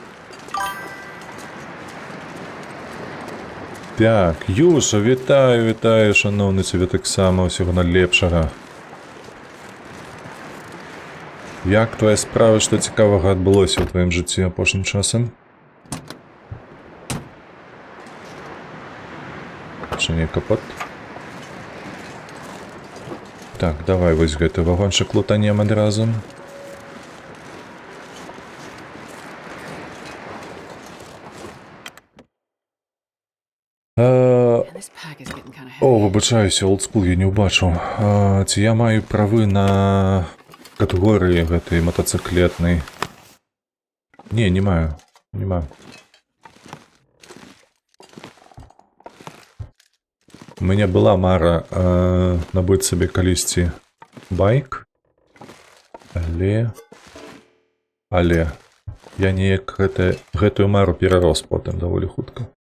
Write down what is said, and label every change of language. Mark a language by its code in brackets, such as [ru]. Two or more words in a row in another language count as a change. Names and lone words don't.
[be] Так, Юша, вітаю, вітаю, шаноўны, цябе таксама, усяго найлепшага. Як твоя справа, што цікавага адбылося ў тваім жыцці апошнім часам? Чи не капот? Так, давай вось гэты вагончык лутанем адразу. [en] Man, this pack is getting kind of О, heavy. [be] выбачаюся, олдскул я не ўбачыў. Ці я маю правы на катэгорыі гэтай матацыклетнай? Не маю. Не маю. У мяне была мара набыць сабе калісьці байк, але я неяк гэтую мару перарос потым даволі хутка.